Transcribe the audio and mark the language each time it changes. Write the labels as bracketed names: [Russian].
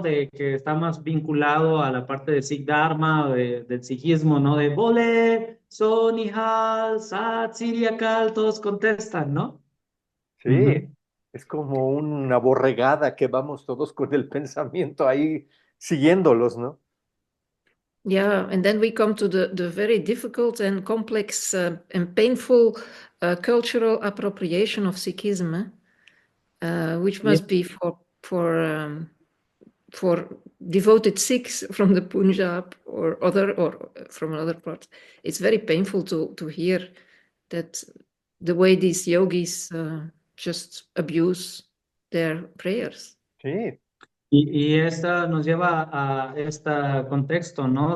[Spanish] De que está más vinculado a la parte de Sikh Dharma, del sikhismo, ¿no? De [Punjabi] Bole, Sonihal, Sat Sri Akal, [Spanish] todos contestan, ¿no? Sí, Ujú. es como una borregada que vamos todos con el pensamiento ahí siguiéndolos, ¿no? [English] Yeah, and then we come to the very difficult and complex and painful cultural appropriation of Sikhism, which [Spanish] Y [English] must be for devoted Sikhs from the Punjab or from another part. It's very painful to hear that the way these yogis just abuse their prayers. [Spanish] Sí, y esta nos lleva a este contexto, ¿no?